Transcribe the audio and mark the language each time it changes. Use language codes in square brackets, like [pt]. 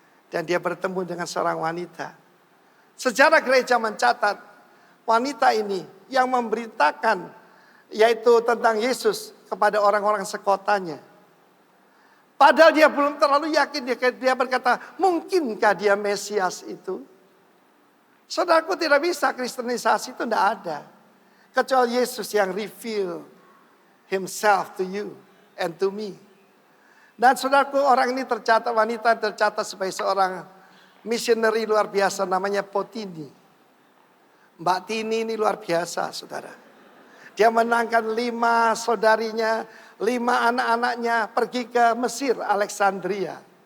[id] Dan dia bertemu dengan seorang wanita. Sejarah gereja mencatat wanita ini yang memberitakan yaitu tentang Yesus kepada orang-orang sekotanya. Padahal dia belum terlalu yakin, dia berkata, mungkinkah dia Mesias itu? Saudaraku, tidak bisa, kristenisasi itu tidak ada. Kecuali Yesus yang [en] reveal himself to you and to me. [id] Dan saudaraku, orang ini tercatat, wanita tercatat sebagai seorang missionary luar biasa namanya Potini. Mbak Tini ini luar biasa, saudara. Dia menangkan 5 saudarinya, 5 anak-anaknya pergi ke Mesir, Alexandria.